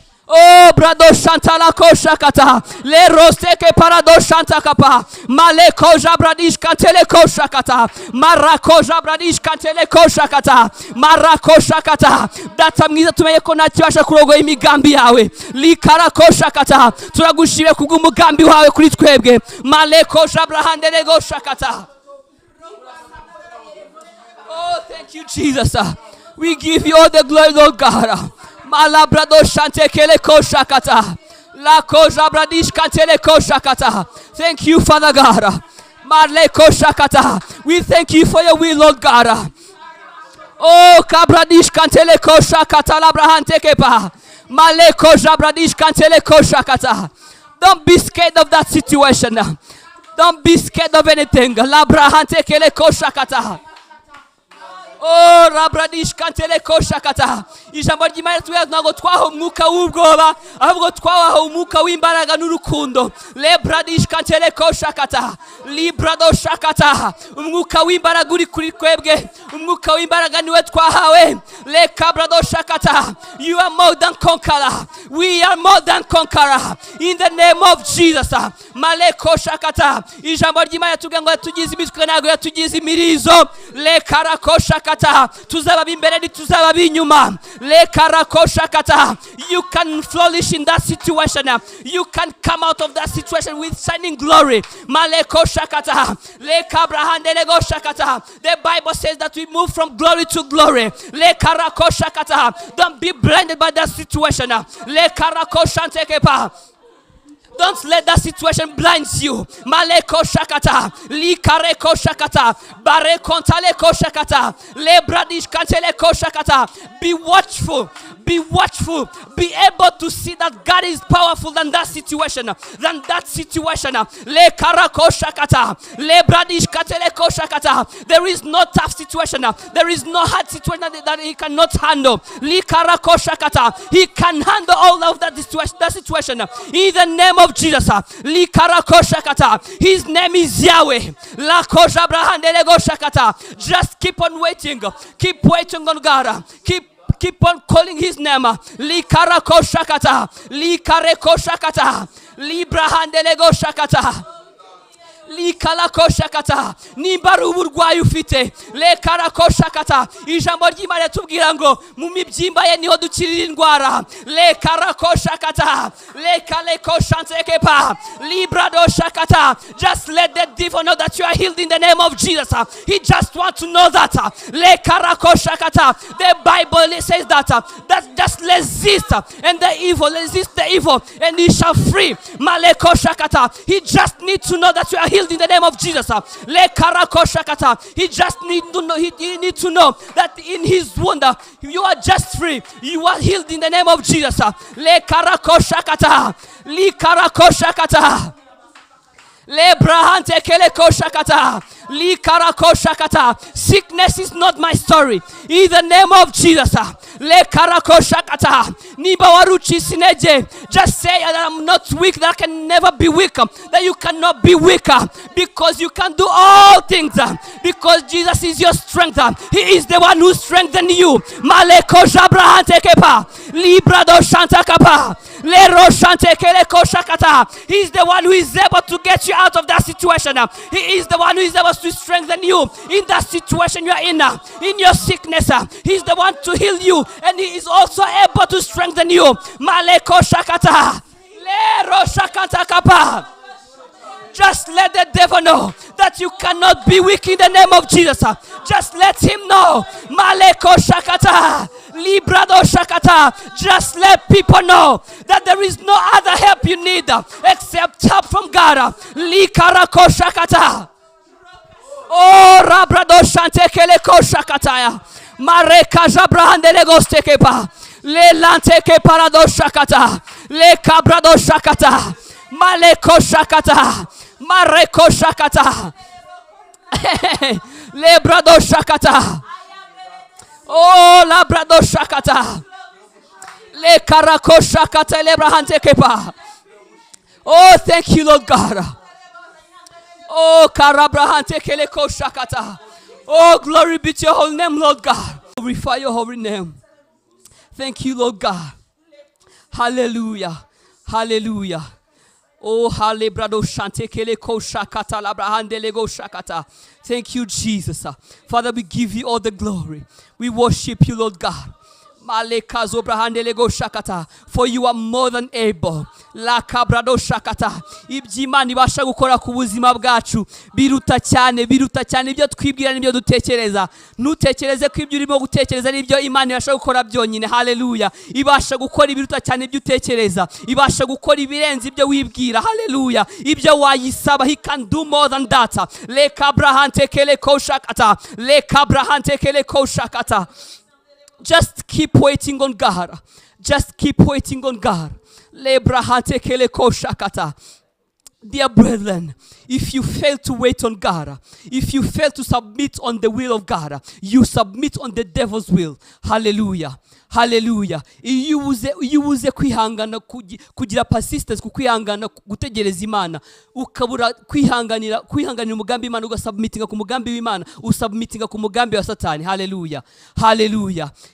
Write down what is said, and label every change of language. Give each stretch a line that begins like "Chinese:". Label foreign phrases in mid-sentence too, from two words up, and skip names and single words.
Kinyarwanda: Oh, brado shanta la ko shakata, le roste ke parado shanta kapa, male ko jabra dish kantele ko shakata, mara ko jabra dish kantele ko shakata, mara ko shakata. Data mwiza, tumenye ko nta kibasha kurogoya imigambi yawe. Likara ko shakata, turagushimiye kubw'umugambi wawe kuri twebwe. Male ko jabra handele go shakata.
English: Oh, thank you, Jesus. We give you all the glory, Lord God. Malabrado shante kele ko shakata. La ko jabradish kantele ko shakata. Thank you, Father God. Marle ko shakata. We thank you for your will, Lord God. Oh, kabradish kantele ko shakata labrahante kepa. Male ko jabradish kantele ko shakata. Don't be scared of that situation. Don't be scared of anything. Labrahante kele ko shakata. Oh, Rabradish Kantele Koshakata.
Kinyarwanda: Ijambo ry'Imana ritubwira ntabwo twahawe umwuka w'ubwoba, ahubwo twahawe umwuka w'imbaraga n'urukundo. Lebradish Kantele Koshakata. Librado Shakata. Umwuka w'imbaraga uri kuri twebwe. Umwuka w'imbaraga niwe twahawe. Lekabrado Shakata.
English: You are more than conqueror. We are more than conqueror. In the name of Jesus. Male Koshakata.
Kinyarwanda: Ijambo ry'Imana ritubwira ngo yatugize imitwe, ntabwo yatugize imirizo. Lekarakoshakata. Tuzaba b'imbere, ntituzaba b'inyuma. Lekarakoshakata.
English: You can flourish in that situation. You can come out of that situation with shining glory. Malekoshakata. Lekabrahandelegoshakata. The Bible says that we move from glory to glory. Lekarakoshakata. Don't be blinded by that situation. Lekarakoshantekepa. Don't let that situation blind you. Maleko shakata, likareko shakata, barekontaleko shakata, lebradish kanteleko shakata. Be watchful, be watchful, be able to see that God is powerful than that situation, than that situation. Lekarako shakata, lebradish kanteleko shakata. There is no tough situation, there is no hard situation that, that he cannot handle. Likarako shakata, he can handle all of that situation, that situation. In the name of Jesus, Likarako shakata. His name is Yahweh. La koja brahande lego shakata. Just keep on waiting. Keep waiting on God. Keep, keep on calling his name. Likarako shakata. Likareko shakata. Librahande lego shakata. Likarako shakata.
Kinyarwanda: Nimba ari uburwayi ufite, lekarako shakata. Ijambo ry'Imana ritubwira ngo mu mibyimba ye niho dukirira indwara. Lekarako shakata. Lekaleko shantekepa. Librado shakata.
English: Just let the devil know that you are healed in the name of Jesus. He just wants to know that. Lekarako shakata. The Bible says that, that just resist and the evil, resist the evil, and he shall free. Maleko shakata. He just needs to know that you are healed in the name of Jesus. Le karako shakata. He just need to know, he, he need to know that in his wound, you are just free. You are healed in the name of Jesus. Le karako shakata. Li karako shakata. Le brahante kele ko shakata. Li karako shakata. Sickness is not my story. In the name of Jesus. Le karako shakata.
Kinyarwanda: Niba waruchi sineje.
English: Just say that I'm not weak, that I can never be weak. That you cannot be weaker because you can do all things. Because Jesus is your strength. He is the one who strengthened you. Maleko jabrahante kepa. Libra do shanta kapa. Le roshante kele ko shakata. He is the one who is able to get you out of that situation. He is the one who is able to strengthen you in that situation you are in, in your sickness. He's the one to heal you, and he is also able to strengthen you. Maleko shakata. Le roshakata kapa. Just let the devil know that you cannot be weak in the name of Jesus. Just let him know. Maleko shakata. Librado shakata. Just let people know that there is no other help you need except help from God. Likarako shakata. Oh, rabrado shante keleko shakataya. Mareka jabrahande legos tekepa. Le lante ke parado shakata. Le cabrado shakata. Maleko shakata. Mareko shakata. Le brado shakata. Oh, la brado shakata. Le karako shakata le brahante kepa. Oh, thank you, Lord God. Oh, karabrahante keleko shakata. Oh, glory be to your holy name, Lord God. Glorify your holy name. Thank you, Lord God. Hallelujah. Hallelujah. Oh, hale brado shante kele ko shakata la brahande le go shakata. Thank you, Jesus. Father, we give you all the glory. We worship you, Lord God. Maleka zobra handele go shakata. For you are more than able. La kabra do shakata.
Kinyarwanda: Ibyo Imana ibasha gukora ku buzima bwacu biruta cyane, biruta cyane ibyo twibwira n'ibyo dutekereza. Ntutekereze ko ibyo urimo gutekereza ari ibyo Imana ibasha gukora byonyine. Haleluya. Ibasha gukora ibiruta cyane ibyo utekereza. Ibasha gukora ibirenze ibyo wibwira. Haleluya. Ibyo wayisaba,
English: he can do more than that. Le kabra hante kele ko shakata. Le kabra hante kele ko shakata. Just keep waiting on God. Just keep waiting on God. Lebra hante kele ko shakata. Dear brethren, if you fail to wait on God, if you fail to submit on the will of God, you submit on the devil's will. Hallelujah. Hallelujah.
Kinyarwanda: Iyo ubuze, iyo ubuze kwihangana kugi-, kugira persistence ku kwihangana ku-, gutegereza Imana, ukabura kwihanganira, kwihanganira umugambi Imana, ugasubmitinga ku mugambi w'Imana, usubmitinga ku mugambi wa Satani.
English: Hallelujah. Hallelujah.